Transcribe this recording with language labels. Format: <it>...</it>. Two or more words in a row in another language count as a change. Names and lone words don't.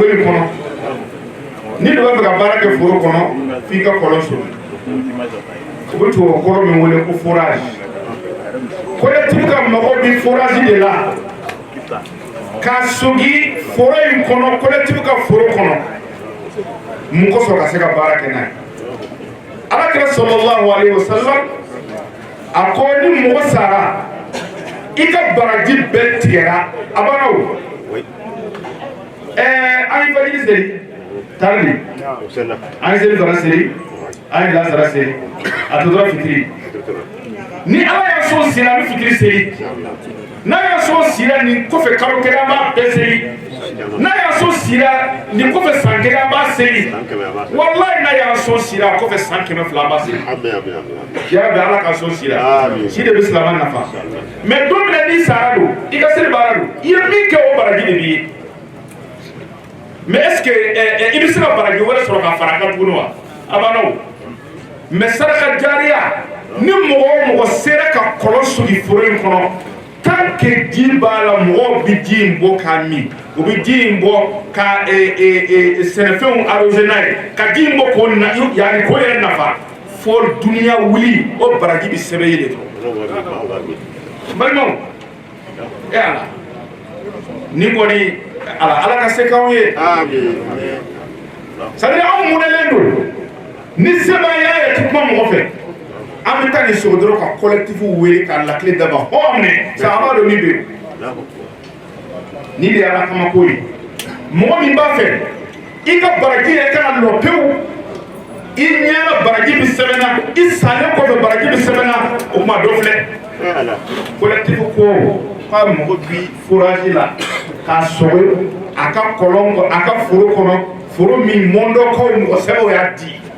<bm>in kɔnɔ ni de b'a fɛ ka baara kɛ foro kɔnɔ f'i ka kɔlɔn sɔrɔ u bɛ tubabu kɔrɔ min wele ko</bm> <fr>forage collectif</fr> <bm>ka mago bɛ forage de la ka sogi foro in kɔnɔ collectif ka foro kɔnɔ mun kosɔn ka se ka baara kɛ n'a ye alakira</bm> <ar>sallallahu alaihi wasallam</ar> <bm>a ko ni mɔgɔ sara i ka baraji bɛɛ tigɛra a banna o an ye fajiri seli tari an ye seli fana seli an ye lasara seli a tɔ dɔrɔn fitiri ni ala y'a sɔn sera a bɛ fitiri seli n'a y'a sɔn sera nin kɔfɛ kalo kelen an b'a bɛɛ seli n'a y'a sɔn sera nin kɔfɛ san kelen an b'a seli walayi n'a y'a sɔn sera kɔfɛ san 200 an b'a seli yarabi ala ka sɔn sera si de bɛ silamɛ nafa mais don min na n'i sara don i ka seli baara don i ye min kɛ o baraji de b'i ye</bm> <fr>mais est ce que</fr> <bm>i bɛ se ka baraji wɛrɛ sɔrɔ ka fara a kan tuguni wa a banna o mais saraka jariya ni mɔgɔ o mɔgɔ sera ka kɔlɔn sugi foro in kɔnɔ</bm> <fr>tant que</fr> <bm>ji b'a la mɔgɔw bɛ ji in bɔ k'a min u bɛ ji in bɔ ka sɛnɛfɛnw arrosé n'a ye ka ji in bɔ k'o na yanni k'o yɛrɛ nafa fo duniya wuli o baraji bɛ sɛbɛn ye de n balimaw e ala ni kɔni ala ka se k'anw ye</bm> <fr>c'est à dire</fr> <bm>anw mɔnɛlen don ni sebaaya yɛrɛ tɛ kuma mɔgɔ fɛ an bɛ taa nin sogo dɔrɔn ka collectif wele k'a lakile daba hɔn minɛ sahaba dɔ min bɛ yen ni de y'ala kama ko ye mɔgɔ min b'a fɛ i ka baraji yɛrɛ kana lɔ pewu i ɲɛna baraji bɛ sɛbɛnna i salen kɔfɛ baraji bɛ sɛbɛnna o kuma dɔ filɛ collectif ko k'a mago bi fourage la k'a sɔgɔ a ka kɔlɔn kɔnɔ a ka foro kɔnɔ foro min mɔndɔkaw mɔgɔ sɛbɛw y'a di</bm>